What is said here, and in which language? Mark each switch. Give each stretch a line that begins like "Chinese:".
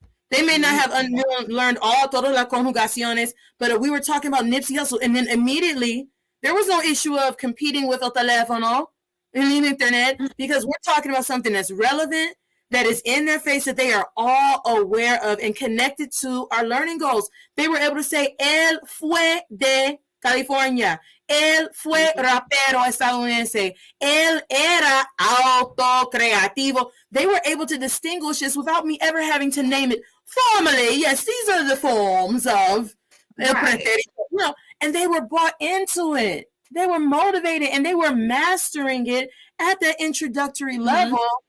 English: They may not have learned
Spanish: todas las conjugaciones,
English: but we were talking about Nipsey Hussle. And then immediately there was no issue of competing with
Spanish: el teléfono
English: and the internet, because we're talking about something that's relevant, that is in their face, that they are all aware of and connected to our learning goals. They were able to say,
Spanish: él fue de California. Él fue rapero estadounidense. Él era autocreativo.
English: They were able to distinguish this without me ever having to name it formally. Yes, these are the forms of
Spanish: el pretérito.
English: And they were brought into it. They were motivated and they were mastering it at the introductory level.